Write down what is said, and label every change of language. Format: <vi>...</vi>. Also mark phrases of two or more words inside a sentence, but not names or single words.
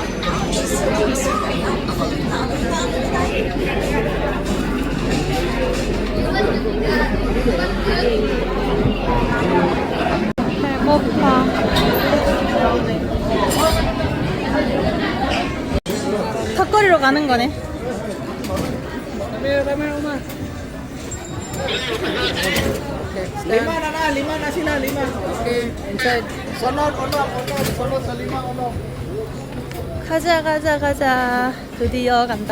<ko>배고파. 턱걸이로 가는 거네.</ko> <tl>Lima na sila, lima.</tl> <en>Okay, inside.</en> <tl>Sunod. Sa lima,</tl> <ko>가자. 드디어 간다.</ko>